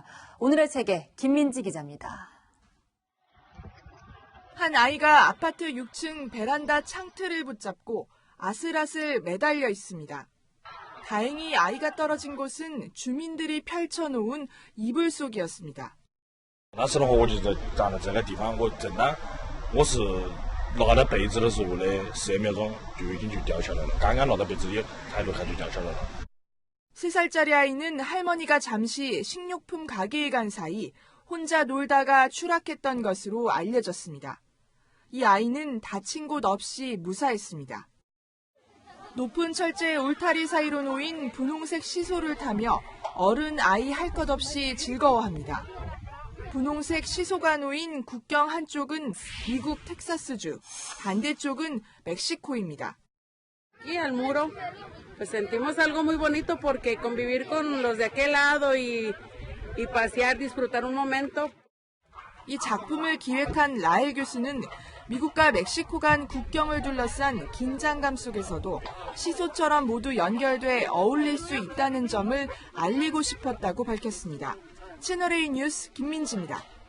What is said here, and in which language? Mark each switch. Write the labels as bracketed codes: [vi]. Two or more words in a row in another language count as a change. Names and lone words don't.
[ko] 오늘의 세계 김민지 기자입니다. 한 아이가 아파트 6층 베란다 창틀을 붙잡고 아슬아슬 매달려 있습니다. 다행히 아이가 떨어진 곳은 주민들이 펼쳐놓은 이불 속이었습니다. [zh] 那时候我就站在这个地方，我正当我是拿到被子的时候的10秒钟就已经就掉下来了，刚刚拿到被子里抬头看就掉下来了。 [ko] 3살짜리 아이는 할머니가 잠시 식료품 가게에 간 사이 혼자 놀다가 추락했던 것으로 알려졌습니다. 이 아이는 다친 곳 없이 무사했습니다. 높은 철제 울타리 사이로 놓인 분홍색 시소를 타며 어른 아이 할 것 없이 즐거워합니다. 분홍색 시소가 놓인 국경 한쪽은 미국 텍사스주, 반대쪽은 멕시코입니다. [es] Y al muro, pues sentimos algo muy bonito porque convivir con los de aquel lado y pasear, disfrutar un momento. [ko] 이 작품을 기획한 라엘 교수는 미국과 멕시코 간 국경을 둘러싼 긴장감 속에서도 시소처럼 모두 연결돼 어울릴 수 있다는 점을 알리고 싶었다고 밝혔습니다. 채널A 뉴스 김민지입니다.